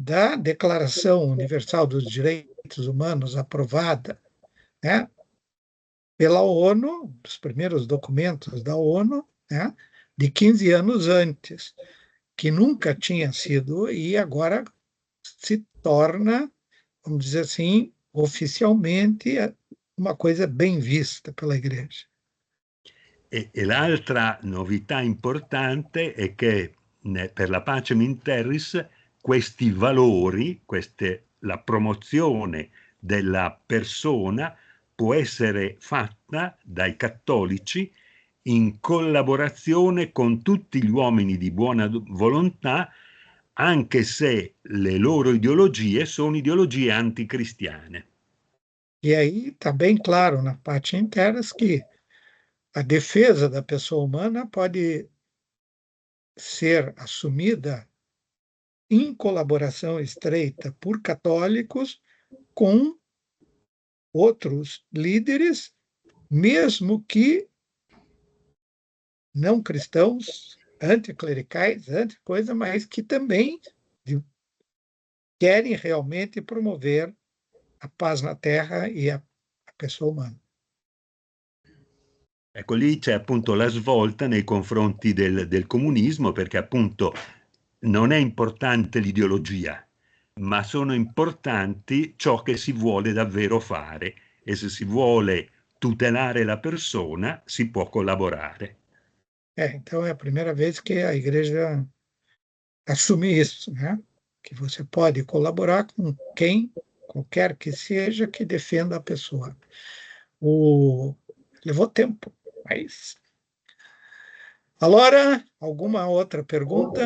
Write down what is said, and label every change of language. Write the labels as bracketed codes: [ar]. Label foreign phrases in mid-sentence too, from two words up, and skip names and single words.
[pt] da Declaração Universal dos Direitos Humanos, aprovada, né, pela ONU, os primeiros documentos da ONU, né, de 15 anos antes, que nunca tinha sido, e agora se torna, vamos dizer assim, oficialmente uma coisa bem vista pela Igreja. [it] E l'altra novità importante è che per la Pacem in Terris questi valori, la promozione della persona può essere fatta dai cattolici in collaborazione con tutti gli uomini di buona volontà, anche se le loro ideologie sono ideologie anticristiane. [pt] E aí está bem claro na Pacem in Terris que a defesa da pessoa humana pode ser assumida em colaboração estreita por católicos com outros líderes, mesmo que não cristãos, anticlericais, anticoisa, mas que também querem realmente promover a paz na Terra e a pessoa humana. [it] Ecco, lì c'è appunto la svolta nei confronti del comunismo, perché appunto non è importante l'ideologia, ma sono importanti ciò che si vuole davvero fare, e se si vuole tutelare la persona si può collaborare. [pt] Então é a primeira vez que a Igreja assume isso, né? Que você pode colaborar com quem, qualquer que seja, que defenda a pessoa. Levou tempo, mas... Allora, alguma outra pergunta?